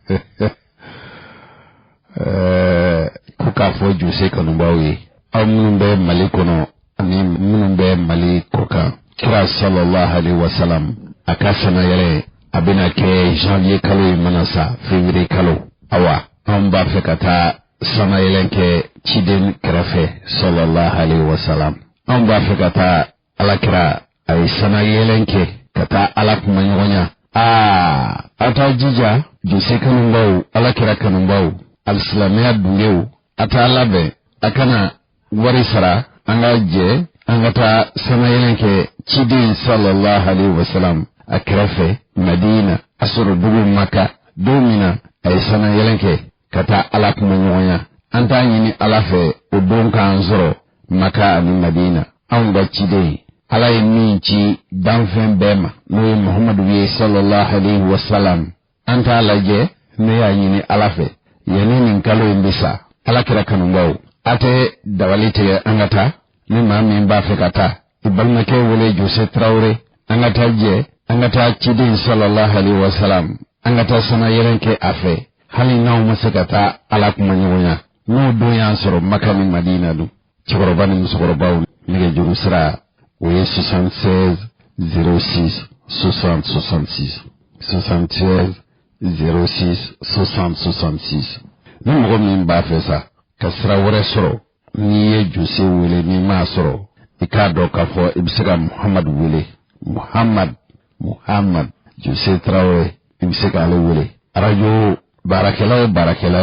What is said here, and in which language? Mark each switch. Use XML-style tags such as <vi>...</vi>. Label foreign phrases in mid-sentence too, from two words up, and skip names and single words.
<bm>ko k'a fɔ Jose kanubaw ye aw minnu bɛ Mali kɔnɔ ani minnu bɛ Mali kɔ kan kira</bm> <ar>صلى الله عليه وسلم</ar> <bm>a ka sana yɛrɛ a bɛna kɛ janvier kalo ye mana sa février kalo awa an b'a fɛ ka taa sana yɛlɛn kɛ ciden kɛrɛfɛ</bm> <ar>صلى الله عليه وسلم</ar> <bm>an b'a fɛ ka taa alakira a ye sana yɛlɛn kɛ ka taa ala kuma ɲɔgɔnya a taa jija Jose kanubaw alakira kanubaw alisilamɛya dungew a taa labɛn a kana wari sara an ka jɛ an ka taa sana yɛlɛn kɛ ciden</bm> <ar>صلى الله عليه وسلم</ar> <bm>a kɛrɛfɛ Madina a sɔrɔ dugu Maka don min na a ye sana yɛlɛn kɛ ka taa ala kuma ɲɔgɔnya an t'a ɲini Ala fɛ o don k'an sɔrɔ Maka ani Madina anw ka ciden Ala ye min ci danfɛn bɛɛ ma n'o ye Muhammadu ye</bm> <ar>صلى الله عليه وسلم</ar> <bm>an t'a lajɛ ne y'a ɲini Ala fɛ yanni nin kalo in bɛ sa Ala kɛra kanubaw a tɛ dabali tigɛ an ka taa ni maa min b'a fɛ ka taa i balimakɛ wele Jose Traoré an ka taa jɛ an ka taa ciden</bm> <ar>صلى الله عليه وسلم</ar> <bm>an ka taa sana yɛlɛn kɛ a fɛ hali n'aw ma se ka taa ala kuma ɲɔgɔnya n'o don y'an sɔrɔ Maka ni Madina dun cɛkɔrɔba ni musokɔrɔbaw nɛgɛjuru sira o ye 76 06 60 66 76 06 60 66 ni mɔgɔ min b'a fɛ sa ka sira wɛrɛ sɔrɔ n'i ye Jose wele n'i m'a sɔrɔ i k'a dɔn k'a fɔ i bɛ se ka Muhamad wele Muhamad Jose Traoré i bɛ se k'ale wele radio baarakɛla o baarakɛla</bm>